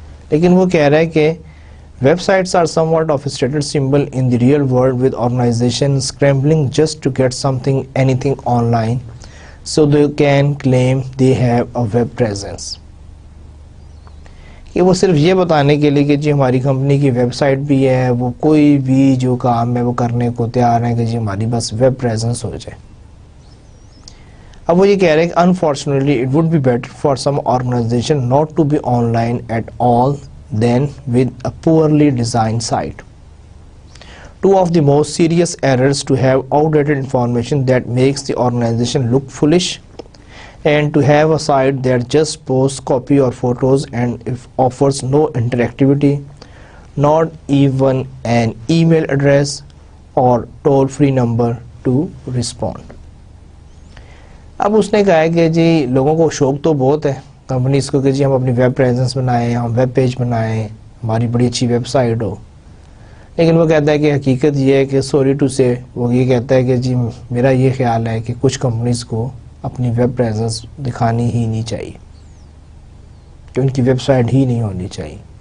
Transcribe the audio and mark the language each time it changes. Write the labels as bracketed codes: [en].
[ur] لیکن وہ کہہ رہا ہے کہ [en] Websites are somewhat of a status symbol in the real world with organization scrambling just to get something anything online so they can claim they have a web presence. [ur] کہ وہ صرف یہ بتانے کے لیے کہ جی ہماری company کی ویب سائٹ بھی ہے, وہ کوئی بھی جو کام ہے وہ کرنے کو تیار ہے کہ جی ہماری بس ویب پریزنس ہو جائے. اب وہ یہ کہہ رہے ہیں کہ [en] unfortunately it would be better for some organization not to be online at all than with a poorly designed site. Two of the most serious errors to have outdated information that makes the organization look foolish, and to have a site that just posts copy or photos and if offers no interactivity, not even an email address or toll-free number to respond. [ur] اب اس نے کہا ہے کہ جی لوگوں کو شوق تو بہت ہے کمپنیز کو کہ جی ہم اپنی ویب پریزنس بنائیں, ہم ویب پیج بنائیں, ہماری بڑی اچھی ویب سائٹ ہو. لیکن وہ کہتا ہے کہ حقیقت یہ ہے کہ [en] sorry to say [ur] وہ یہ کہتا ہے کہ جی میرا یہ خیال ہے کہ کچھ کمپنیز کو اپنی ویب پریزنس دکھانی ہی نہیں چاہیے, کہ ان کی ویب سائٹ ہی نہیں ہونی چاہیے.